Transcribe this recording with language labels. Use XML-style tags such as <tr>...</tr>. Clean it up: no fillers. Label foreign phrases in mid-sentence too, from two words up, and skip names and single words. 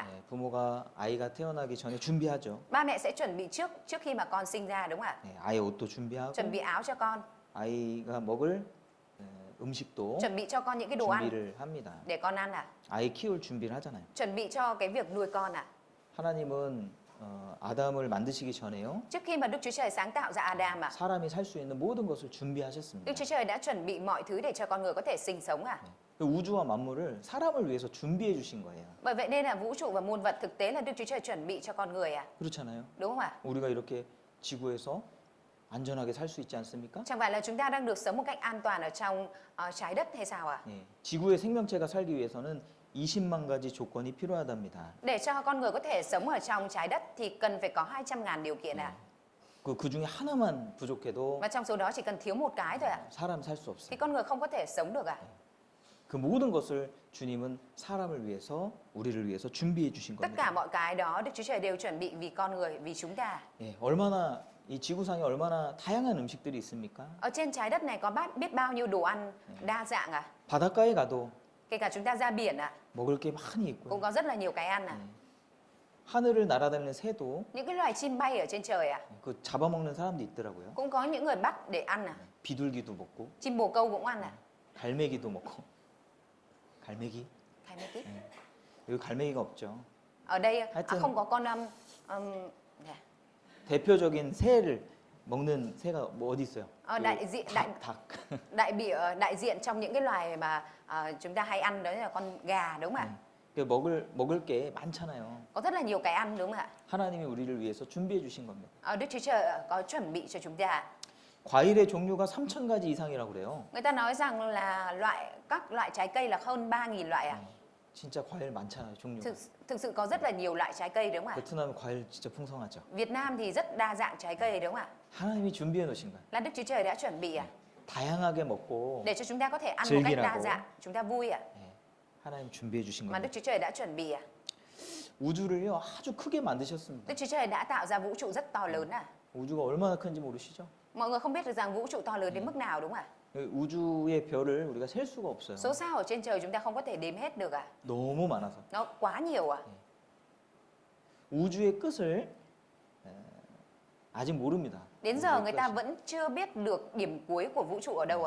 <ko>예, 부모가 아이가 태어나기 전에 준비하죠.</ko> <vi>ba mẹ sẽ chuẩn bị trước khi mà con sinh ra đúng không ạ?</vi> <ko>예, 아이 옷도 준비하고</ko> <vi>Chuẩn bị áo cho con,</vi> <ko>아이가 먹을 음식도</ko> <vi>chuẩn bị cho con những cái đồ ăn</vi> <ko>준비를 합니다.</ko> <vi>để con ăn à?</vi> <ko>아이 키울 준비를 하잖아요.</ko> <vi>Chuẩn bị cho cái việc nuôi con à?</vi> <ko>하나님은 아담을 만드시기 전에요.</ko> <vi>Trước khi mà Đức Chúa Trời sáng tạo ra Adam à?</vi> <ko>사람이 살 수 있는 모든 것을</ko> <vi>Đức</vi> <ko>준비하셨습니다.</ko> <vi>Chúa Trời đã chuẩn bị mọi thứ để cho con người có thể sinh sống à?</vi> <ko>그 우주와 만물을 사람을 위해서 준비해 주신 거예요.</ko> <vi>Bởi vậy nên là vũ trụ và muôn vật thực tế là Đức Chúa Trời chuẩn bị cho con người à?</vi> <ko>그렇잖아요.</ko> <vi>Đúng không ạ?</vi> <ko>우리가 이렇게 지구에서 안전하게 살 수 있지 않습니까?</ko> <vi>Chẳng phải là chúng ta đang được sống một cách an toàn ở trong trái đất hay sao ạ?</vi> <ko>예, 지구의 생명체가 살기 위해서는 20만 가지 조건이 필요하답니다.</ko> <vi>Để cho con người có thể sống ở trong trái đất thì cần phải có 200.000 điều kiện ạ.</vi> <ko>그 중에 하나만 부족해도</ko> <vi>Và trong số đó chỉ cần thiếu một cái thôi ạ.</vi> <ko>사람 살 수</ko> <vi>Thì</vi> <ko>없어요.</ko> <vi>con người không có thể sống được ạ.</vi> <ko>그 모든 것을 주님은 사람을 위해서 우리를 위해서 준비해 주신</ko> <vi>Tất cả</vi> <ko>겁니다.</ko> <vi>mọi cái đó Đức Chúa Trời đều chuẩn bị vì con người, vì chúng ta.</vi> <ko>예, 얼마나 이 지구상에 얼마나 다양한 음식들이 있습니까?</ko> <vi>Ở trên trái đất này có biết bao nhiêu đồ ăn đa dạng ạ.</vi> <ko>바닷가에 가도</ko> <vi>Kể cả chúng ta ra biển ạ,</vi> <ko>먹을 게 많이 있고요.</ko> <vi>cũng có rất là nhiều cái ăn ạ.</vi> <ko>하늘을 날아다니는 새도</ko> <vi>Những cái loài chim bay ở trên trời ạ,</vi> <ko>그 잡아먹는 사람도 있더라고요.</ko> <vi>cũng có những người bắt để ăn ạ.</vi> <ko>비둘기도 먹고</ko> <vi>Chim bồ câu cũng ăn ạ.</vi> <ko>갈매기도 먹고. 갈매기?</ko> <vi>Hay mấy tí.</vi> <ko>여기 갈매기가 없죠.</ko> <vi>Ở đây</vi> <ko>Haya튼-</ko> <vi>không có con dạ.</vi> <ko>대표적인 새를 먹는 새가 뭐 어디 있어요?</ko> <vi>đại diện</vi> <ko>닭.</ko> <vi>đại diện trong những cái loài mà chúng ta hay ăn đó là con gà đúng không ạ?</vi> <ko>그 먹을 게 많잖아요.</ko> <vi>Có rất là nhiều cái ăn đúng không ạ?</vi> <ko>하나님이 우리를 위해서 준비해 주신 겁니다.</ko> <vi>Đức Chúa Trời có chuẩn bị cho chúng ta.</vi> <ko>과일의 종류가 3,000가지 이상이라고 그래요.</ko> <vi>Người ta nói rằng là các loại trái cây là hơn 3.000 loại ạ.</vi> <ko>진짜 과일 많잖아요, 종류가.</ko> <vi>Thực sự có rất là nhiều loại trái cây đúng không ạ?</vi> <ko>베트남 과일 진짜 풍성하죠.</ko> <vi>Việt Nam thì rất đa dạng trái cây đúng không ạ?</vi> <ko>하나님이 준비해 놓으신 거예요.</ko> <vi>Là Đức Chúa Trời đã chuẩn bị</vi> <ko>다양하게 먹고</ko> <vi>để cho chúng ta có thể ăn một cách đa</vi> <ko>즐기라고.</ko> <vi>dạng, chúng ta vui</vi> <ko>예, 하나님 준비해 주신</ko> <vi>Mà Đức</vi> <ko>겁니다.</ko> <vi>Chúa Trời đã chuẩn bị</vi> <ko>우주를요 아주 크게 만드셨습니다.</ko> <vi>Đức Chúa Trời đã tạo ra vũ trụ rất to lớn</vi> <ko>우주가 얼마나 큰지 모르시죠?</ko> <vi>Mọi người không biết được rằng vũ trụ to lớn đến mức nào đúng không ạ?</vi> <ko>그 우주의 별을 우리가 셀 수가 없어요.</ko> <vi>Số sao ở trên trời chúng ta không có thể đếm hết được</vi> <ko>너무 많아서.</ko> <vi>Nó quá nhiều</vi> <ko>우주의 끝을 아직 모릅니다.</ko> <vi>Đến giờ</vi> <ko>우주의</ko> <vi>người ta</vi> <ko>끝이.</ko> <vi>vẫn chưa biết được điểm cuối của vũ trụ ở đâu</vi>